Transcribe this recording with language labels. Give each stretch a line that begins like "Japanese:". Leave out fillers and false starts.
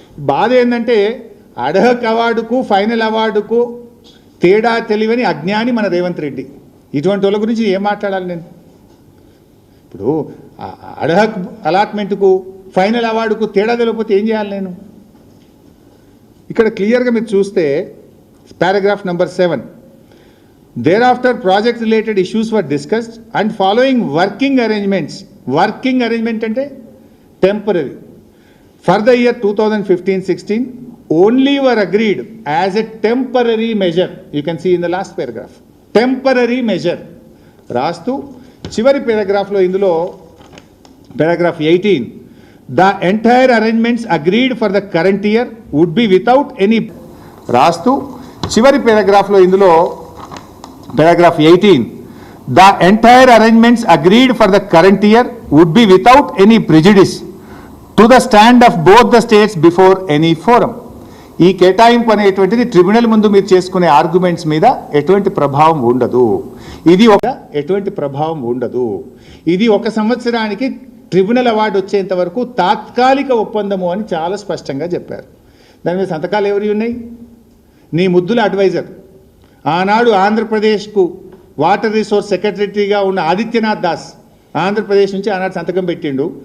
Telugu: బాధ ఏంటంటే ad hoc అవార్డుకు final అవార్డుకు తేడా తెలియని అజ్ఞాని మన రేవంత్ రెడ్డి. ఇటువంటి వాళ్ళ గురించి ఏం మాట్లాడాలి నేను? ఇప్పుడు అడహక్ అలాట్మెంట్కు ఫైనల్ అవార్డుకు తేడా తెలియకపోతే ఏం చేయాలి నేను? ఇక్కడ క్లియర్గా మీరు చూస్తే paragraph number 7, thereafter project related issues were discussed and following working arrangements. Working arrangement అంటే temporary.
English: For the year 2015-16, only were agreed as a temporary measure. You can see in the last paragraph. Temporary measure. రాస్తూ చివరి పారాగ్రాఫ్లో ఇందులో paragraph 18, the entire arrangements agreed for the current year would be without any. రాస్తూ చివరి పారాగ్రాఫ్లో ఇందులో paragraph 18, the entire arrangements agreed for the current year would be without any prejudice to the stand of both the states before any forum.
Telugu: ఈ కేటాయింపు అనేటువంటిది tribunal ముందు మీరు చేసుకునే arguments మీద ఎటువంటి ప్రభావం ఉండదు. ఎటువంటి ప్రభావం ఉండదు. ఇది ఒక సంవత్సరానికి ట్రిబ్యునల్ అవార్డు వచ్చేంత వరకు తాత్కాలిక ఒప్పందము అని చాలా స్పష్టంగా చెప్పారు. దాని మీద సంతకాలు ఎవరి ఉన్నాయి? నీ ముద్దుల అడ్వైజర్, ఆనాడు ఆంధ్రప్రదేశ్కు వాటర్ రిసోర్స్ సెక్రటరీగా ఉన్న ఆదిత్యనాథ్ దాస్ ఆంధ్రప్రదేశ్ నుంచి ఆనాడు సంతకం పెట్టిండు.